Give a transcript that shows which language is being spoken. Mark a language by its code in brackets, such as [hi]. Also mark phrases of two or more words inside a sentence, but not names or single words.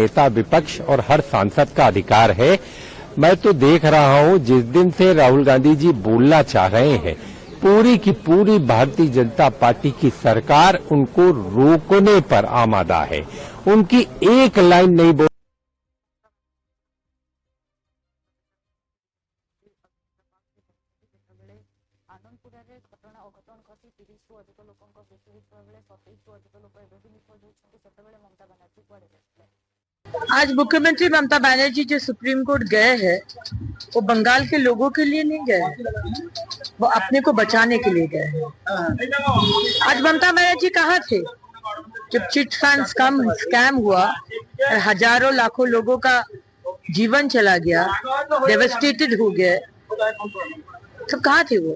[hi] नेता विपक्ष और हर सांसद का अधिकार है। मैं तो देख रहा हूं जिस दिन से राहुल गांधी जी बोलना चाह रहे हैं, पूरी की पूरी भारतीय जनता पार्टी की सरकार उनको रोकने पर आमादा है। उनकी एक लाइन नहीं बोल [or] ଆନନ୍ଦପୁରରେ ଘଟଣା ଅଘଟଣ ଘଟି 30ରୁ ଅଧିକ ଲୋକଙ୍କ ମୃତ୍ୟୁ ହୋଇଥିବା ବେଳେ 27ରୁ ଅଧିକ ଲୋକ ଏବେ ବି ନିଖୋଜ ହୋଇଛନ୍ତି। ସେତେବେଳେ ମମତା ବାନାର୍ଜୀ କୁଆଡ଼େ ଯାଇଥିଲେ? [hi] आज मुख्यमंत्री ममता बनर्जी जो सुप्रीम कोर्ट गए हैं वो बंगाल के लोगों के लिए नहीं गए हैं, वो अपने को बचाने के लिए गए हैं। आज ममता बनर्जी कहाँ थे जब चिट फंड स्कैम हुआ और हजारों लाखों लोगों का जीवन चला गया, डेवास्टेटेड हो गए, तो कहाँ थे वो?